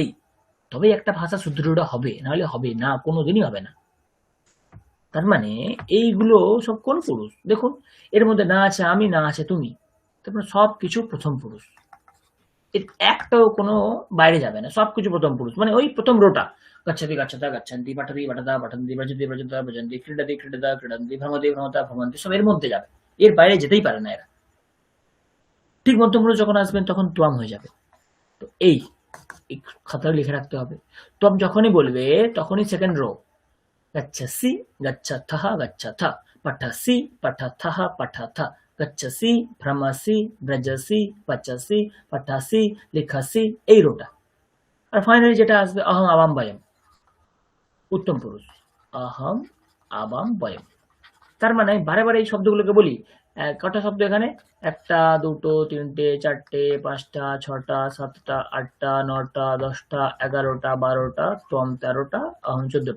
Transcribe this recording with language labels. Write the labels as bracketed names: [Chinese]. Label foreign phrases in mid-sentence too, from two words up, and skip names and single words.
[Bangla] তবেই একটা ভাষা সুদৃঢ় হবে, নাহলে হবে না, কোনোদিনই হবে না। তার মানে এইগুলো সব কোন পুরুষ দেখুন, এর মধ্যে না আছে আমি, না আছে তুমি, তারপরে সব কিছু প্রথম পুরুষ। এর একটাও কোনো বাইরে যাবে না, সবকিছু প্রথম পুরুষ, মানে ওই প্রথম রোটা। [Sanskrit] গচ্ছতি গচ্ছতা গচ্ছন্তি, পাঠতি পাঠতা পঠন্তি, ব্রজতি ব্রজতা ব্রজন্তি, ক্রীডতি ক্রীডতা ক্রীডন্তি, ভ্রমতি ভ্রমতা ভ্রমন্তি, [Bangla] সব এর মধ্যে যাবে, এর বাইরে যেতেই পারে না এরা। ঠিক মধ্যম পুরুষ যখন আসবেন তখন তোয়াম হয়ে যাবে। তো এই এই খাতায় লিখে রাখতে হবে। তোয়াম যখনই বলবে তখনই সেকেন্ড রো, [Sanskrit] गच्छसि गच्छथः गच्छथ, पठसि पठथः पठथ, गच्छसि भ्रमसि ব্রজসি পচসি পঠাসি লিখসি, [Bangla] এই রোটা। আর ফাইনালি যেটা আসবে [Sanskrit] অহং আবাম বয়ম, [Bangla] উত্তম পুরুষ, [Sanskrit] অহং আবাম বয়ম। [Bangla] তার মানে বারে বারে এই শব্দগুলোকে বলি। কটা শব্দ এখানে? একটা, দুটো, তিনটে, চারটে, পাঁচটা, ছটা, সাতটা, আটটা, নটা, 10টা, 11টা, 12টা, ত্বম 13টা, অহং 14টা।